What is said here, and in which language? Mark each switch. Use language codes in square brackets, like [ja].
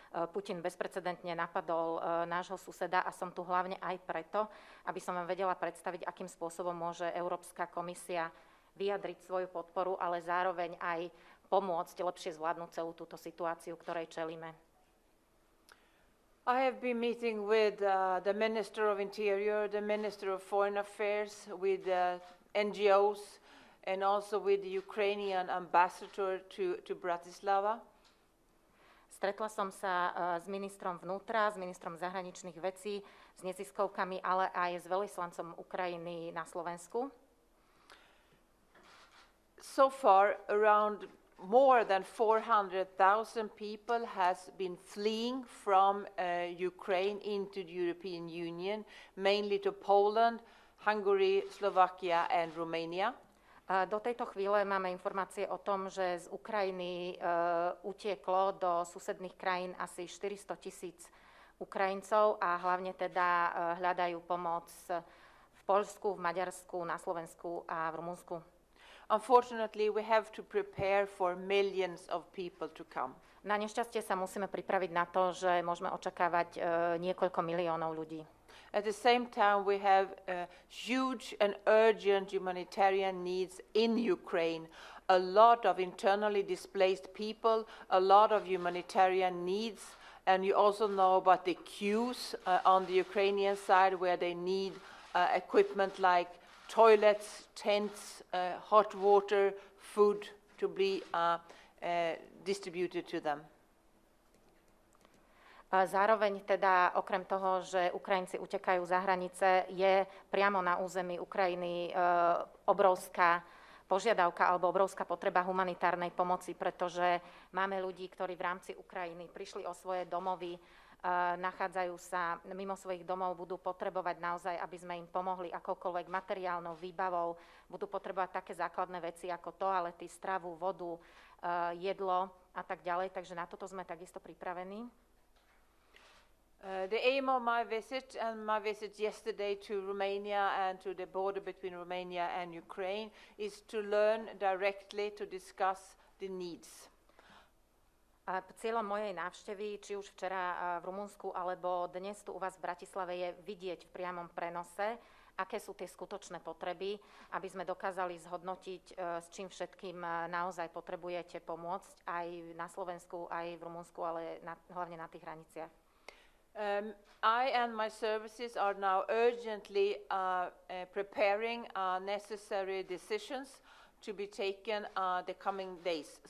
[sk] Putin bezprecedentne napadol nášho suseda a som tu hlavne aj preto, aby som vám vedela predstaviť, akým spôsobom môže Európska komisia vyjadriť svoju podporu, ale zároveň aj pomôcť lepšie zvládnuť celú túto situáciu, ktorej čelíme. [en] I have been meeting with the Minister of Interior, the Minister of Foreign Affairs, with NGOs, and also with the Ukrainian ambassador to Bratislava. [sk] Stretla som sa s ministrom vnútra, s ministrom zahraničných vecí, s neziskovkami, ale aj s veľvyslancom Ukrajiny na Slovensku. [en] So far, around more than 400,000 people has been fleeing from Ukraine into the European Union, mainly to Poland, Hungary, Slovakia and Romania. [sk] Do tejto chvíle máme informácie o tom, že z Ukrajiny utieklo do susedných krajín asi 400,000 Ukrajincov a hlavne teda hľadajú pomoc v Poľsku, v Maďarsku, na Slovensku a v Rumunsku. [en] Unfortunately, we have to prepare for millions of people to come. [sk] Na nešťastie sa musíme pripraviť na to, že môžeme očakávať niekoľko miliónov ľudí. [en] At the same time, we have huge and urgent humanitarian needs in Ukraine. A lot of internally displaced people, a lot of humanitarian needs, and you also know about the queues on the Ukrainian side where they need equipment like toilets, tents, hot water, food to be distributed to them. [sk] Zároveň teda okrem toho, že Ukrajinci utekajú za hranice, je priamo na území Ukrajiny obrovská požiadavka alebo obrovská potreba humanitárnej pomoci, pretože máme ľudí, ktorí v rámci Ukrajiny prišli o svoje domovy, nachádzajú sa mimo svojich domov, budú potrebovať naozaj, aby sme im pomohli akoukoľvek materiálnou výbavou, budú potrebovať také základné veci ako toalety, stravu, vodu, jedlo a tak ďalej, takže na toto sme takisto pripravení. [en] The aim of my visit and my visit yesterday to Romania and to the border between Romania and Ukraine is to learn directly to discuss the needs. [sk] Cieľom mojej návštevy, či už včera v Rumunsku alebo dnes tu u vás v Bratislave, je vidieť v priamom prenose, aké sú tie skutočné potreby, aby sme dokázali zhodnotiť, s čím všetkým naozaj potrebujete pomôcť aj na Slovensku, aj v Rumunsku, ale hlavne na tých hraniciach. [en] I and my services are now urgently preparing necessary decisions to be taken the coming days.